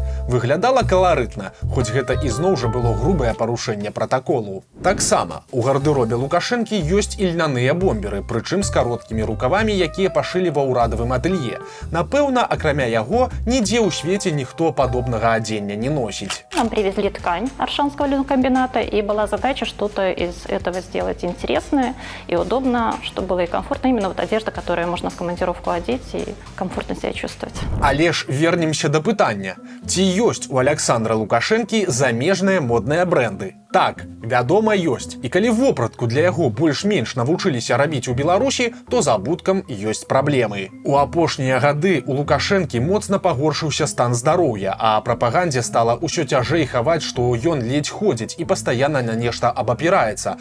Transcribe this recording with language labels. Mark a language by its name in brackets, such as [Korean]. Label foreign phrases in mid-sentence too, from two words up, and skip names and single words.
[Belarusian] Выглядала каларытна, хоць гэта ізноў жа было грубае парушэнне пратаколу. Таксама у гардэробе Лукашэнкі ёсць і льняныя бомберы, прычым з кароткімі рукавамі, якія пашылі ва ўрадавым атэлье. Напэўна, акрамя яго, нідзе ў свеце ніхто падобнага адзення не носіць. [Russian] Нам привезли ткань Аршанского льнокомбината, и была задача что-то из этого сделать интересное и удобно, чтобы было и комфортно. Именно вот одежда, которую можно в командировку одеть и комфортно себя чувствовать. [Belarusian] Але ж вернемся да пытання. Ці ёсць у Аляксандра Лукашэнкі замежныя модныя брэнды? Так, вядома, ёсць. І калі вопратку для яго больш-менш навучыліся рабіць у Беларусі, то з абуткам ёсць праблемы. У апошнія гады у Лукашэнкі моцна пагоршыўся стан здароўя, а прапагандзе стала ўсё цяжэй хаваць, што ён ледзь ходзіць і пастаянна на нешта абапіраецца.